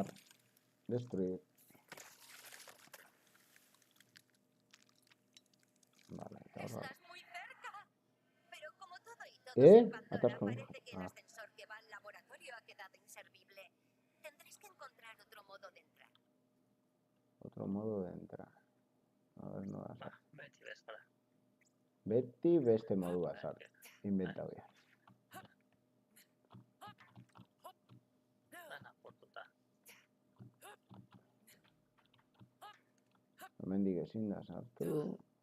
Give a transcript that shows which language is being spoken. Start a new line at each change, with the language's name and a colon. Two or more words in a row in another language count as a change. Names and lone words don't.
Spanish: Destruir. Vale, está raro. Estás muy cerca. Pero como todo y todos en Pandora, Atasco. parece que el Ah. ascensor que va al laboratorio ha quedado inservible. Tendrás que encontrar otro modo de entrar. Otro modo de entrar. A ver, no vas a...
Basque: Beti bezala. Beti beste modua sartu. Inventau behar. Dana portuta. Hemendik ezin da sartu.